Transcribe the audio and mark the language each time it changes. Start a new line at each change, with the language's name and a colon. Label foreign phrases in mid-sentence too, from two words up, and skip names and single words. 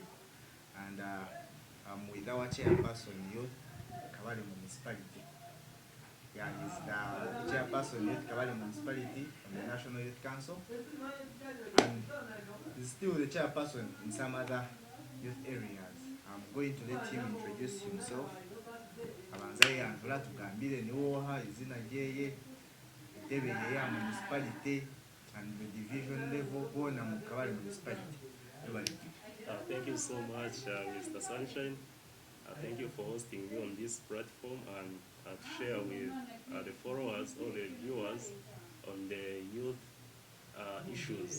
English: And I'm with our chairperson, Youth Kabale Municipality. Yeah, he's the chairperson Youth Kabale Municipality on the National Youth Council, and he's still the chairperson in some other youth areas. I'm going to let him introduce himself.
Chiga: Abanza yanvula tugambire niwoha izina lyeye, entebe ye ya municipality
English: and the division level
Chiga: bona mu Kabale Municipality.
English: Thank you so much, Mr. Sunshine. Thank you for hosting me on this platform and to share with the followers or the viewers on the youth issues.